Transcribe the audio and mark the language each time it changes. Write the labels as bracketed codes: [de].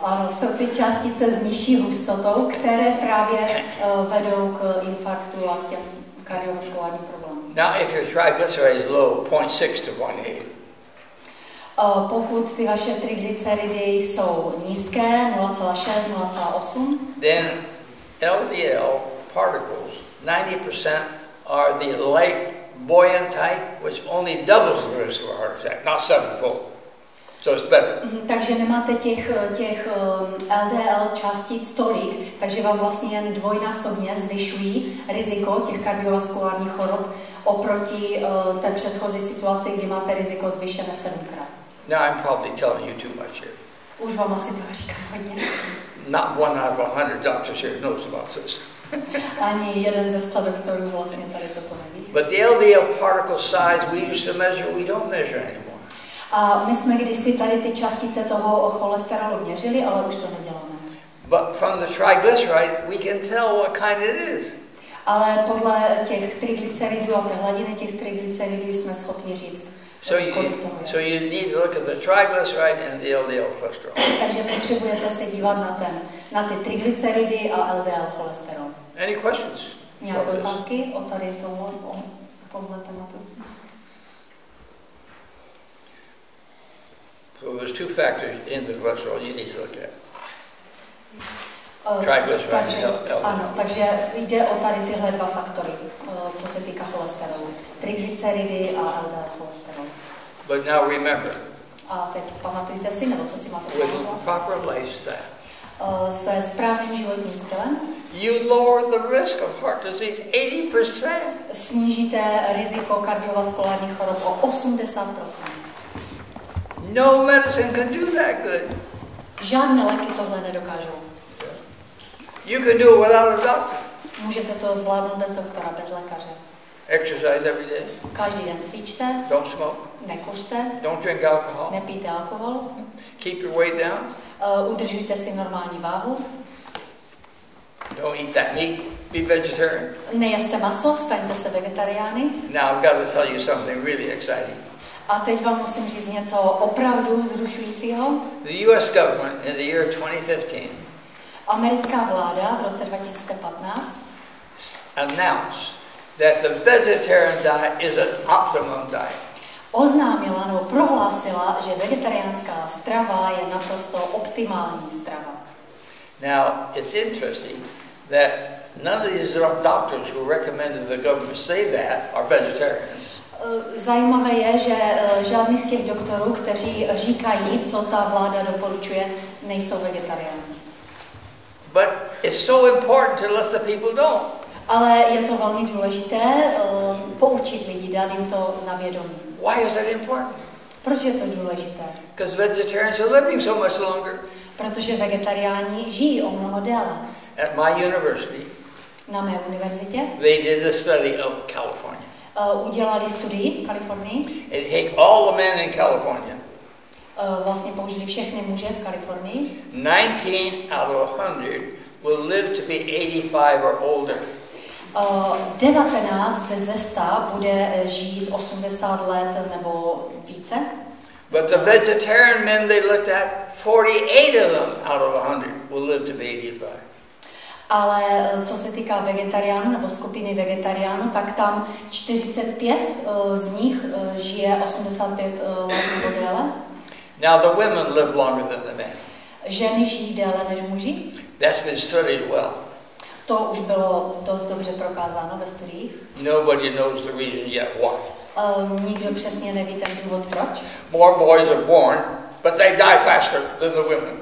[cs] Ano, jsou ty částice s nižší hustotou, které právě vedou k infarktu a k těm kardiovaskulárním problémům. [en] Now if your triglyceride is low, 0.6 to 0.8. [cs] Pokud ty vaše triglyceridy jsou nízké, 0,6, 0,8, [en] then LDL particles, 90% are the light buoyant type, which only doubles the risk of a heart attack, not 7-fold. So it's better. [cs] Takže nemáte těch LDL částic tolik, takže vám vlastně jen dvojnásobně zvyšují riziko těch kardiovaskulárních chorob oproti té předchozí situaci, kdy máte riziko zvýšené 7krát. [en] Now I'm probably telling you too much here. [cs] Už vám asi toho říkám hodně. [en] Not 1 out of 100 doctors here knows about this. [cs] Ani jeden ze 100 doktorů vlastně tady toto neví. [en] But the LDL particle size we used to measure, we don't measure anymore. [cs] A my jsme kdysi tady ty částice toho cholesterolu měřili, ale už to neděláme. [en] But from the triglyceride, we can tell what kind it is. [cs] Ale podle těch triglyceridů a té hladiny těch triglyceridů jsme schopni říct, kolik toho je. [en] So you need to look at the triglyceride and the LDL cholesterol. [cs] Takže potřebujete se dívat na ty triglyceridy a LDL cholesterol. [en] Any questions? [cs] Nějaké otázky o tady tomhle tématu? [en] So there's 2 factors in the cholesterol you need to look at. Triglyceride and LDL. [cs] Ano, takže jde o tady tyhle 2 faktory, co se týká cholesterolu. Triglyceridy a LDL cholesterol. [en] But now remember. [cs] A teď pamatujte si, nebo co si máte pamatovat? [en] With proper lifestyle. [cs] Se správným životním stylem. [en] You lower the risk of heart disease 80%. [cs] Snížíte riziko kardiovaskulárních chorob o 80%. [en] No medicine can do that good. [cs] Žádné léky tohle nedokážou. [en] You can do it without a doctor. [cs] Můžete to zvládnout bez doktora, bez lékaře. [en] Exercise every day. [cs] Každý den cvičte. [en] Don't smoke. [cs] Nekuřte. [en] Don't drink alcohol. [cs] Nepijte alkohol. [en] Keep your weight down. [cs] Udržujte si normální váhu. [en] Don't eat that meat. Be vegetarian. [cs] Nejeste maso, staňte se vegetariány. [en] Now I've got to tell you something really exciting. [cs] A teď vám musím říct něco opravdu vzrušujícího. [en] The US government in the year 2015 [cs] americká vláda v roce 2015 [en] announced that the vegetarian diet is an optimum diet. [cs] Oznámila nebo prohlásila, že vegetariánská strava je naprosto optimální strava. [en] Now, it's interesting that none of these doctors who recommended the government say that are vegetarians. [cs] Zajímavé je, že žádný z těch doktorů, kteří říkají, co ta vláda doporučuje, nejsou vegetariáni. [en] But it's so important to let the people know. [cs] Ale je to velmi důležité poučit lidi, dát jim to na vědomí. [en] Why is that important? [cs] Proč je to důležité? [en] Because vegetarians are living so much longer. [cs] Protože vegetariáni žijí o mnoho déle. [en] At my university, [cs] na mé univerzitě, [en] they did a study of California. [cs] Udělali studii v Kalifornii. [en] They take all the men in California. [cs] Vlastně použili všechny muže v Kalifornii. [en] 19 out of 100 will live to be 85 or older. [cs] 19 ze 100 bude žít 80 let nebo více. [en] But the vegetarian men they looked at, 48 of them out of 100 will live to be 85. [cs] Ale co se týká vegetariánů nebo skupiny vegetariánů, tak tam 45 z nich žije 85 let nebo déle. [en] Now the women live longer than the men. [cs] Ženy žijí déle než muži. [en] That's been studied well. [cs] To už bylo dost dobře prokázáno ve studiích. [en] Nobody knows the reason yet why. [cs] Nikdo přesně neví ten důvod proč. [en] More boys are born, but they die faster than the women.